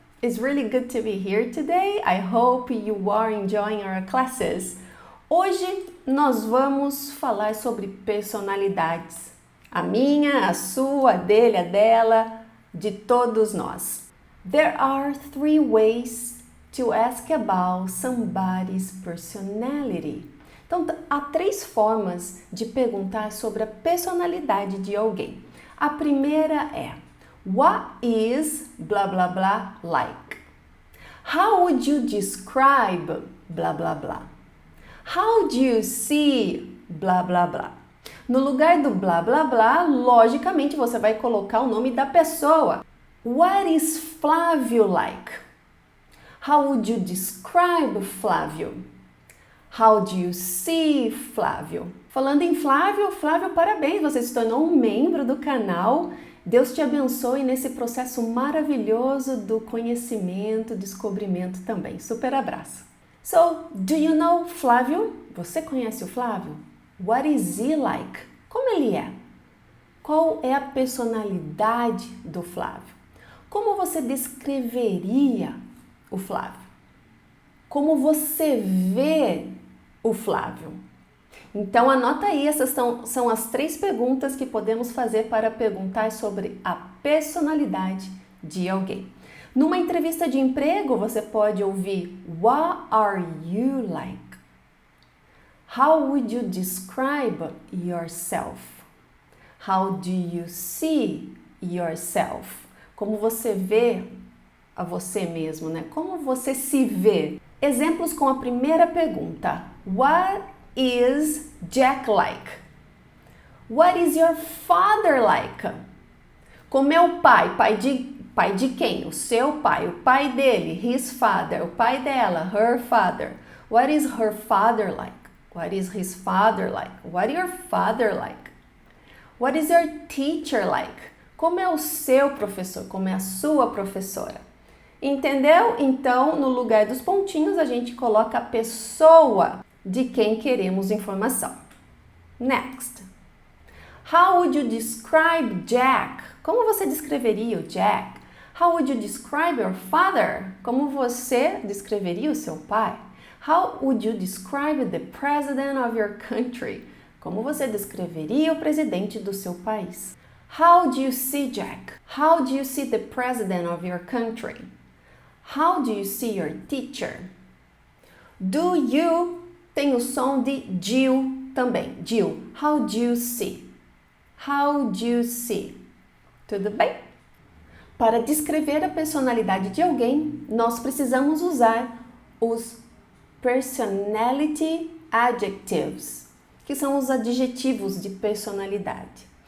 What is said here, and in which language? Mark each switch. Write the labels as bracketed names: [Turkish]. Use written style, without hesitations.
[English] It's really good to be here today. I hope you are enjoying our classes. [Portuguese] Hoje nós vamos falar sobre personalidades. A minha, a sua, a dele, a dela, de todos nós. [English] There are 3 ways to ask about somebody's personality. [Portuguese] Então, há 3 formas de perguntar sobre a personalidade de alguém. A primeira é: [English] What is blah blah blah like? How would you describe blah blah blah? How do you see blah blah blah? [Portuguese] No lugar do blá blá blá, logicamente você vai colocar o nome da pessoa. [English] What is Flávio like? How would you describe Flávio? How do you see Flávio? [Portuguese] Falando em Flávio, parabéns, você se tornou um membro do canal. Deus te abençoe nesse processo maravilhoso do conhecimento, descobrimento também. Super abraço. [English] So, do you know Flávio? [Portuguese] Você conhece o Flávio? [English] What is he like? [Portuguese] Como ele é? Qual é a personalidade do Flávio? Como você descreveria o Flávio? Como você vê o Flávio? Então anota aí, essas são as 3 perguntas que podemos fazer para perguntar sobre a personalidade de alguém. Numa entrevista de emprego, você pode ouvir [English] What are you like? How would you describe yourself? How do you see yourself? [Portuguese] Como você vê a você mesmo, né? Como você se vê? Exemplos com a primeira pergunta. [English] What is Jack like? What is your father like? [Portuguese] Como é o pai? Pai de quem? O seu pai, o pai dele, [English] his father, [Portuguese] o pai dela, [English] her father. What is her father like? What is his father like? What is your father like? What is your teacher like? [Portuguese] Como é o seu professor? Como é a sua professora? Entendeu? Então, no lugar dos pontinhos, a gente coloca a pessoa de quem queremos informação. [English] Next. How would you describe Jack? [Portuguese] Como você descreveria o Jack? [English] How would you describe your father? [Portuguese] Como você descreveria o seu pai? [English] How would you describe the president of your country? [Portuguese] Como você descreveria o presidente do seu país? [English] How do you see Jack? How do you see the president of your country? How do you see your teacher? [Portuguese] Do you tem o som de Jill também. [English] Jill, how do you see? How do you see? [Portuguese] Tudo bem? Para descrever a personalidade de alguém, nós precisamos usar os personality adjectives, que são os adjetivos de personalidade.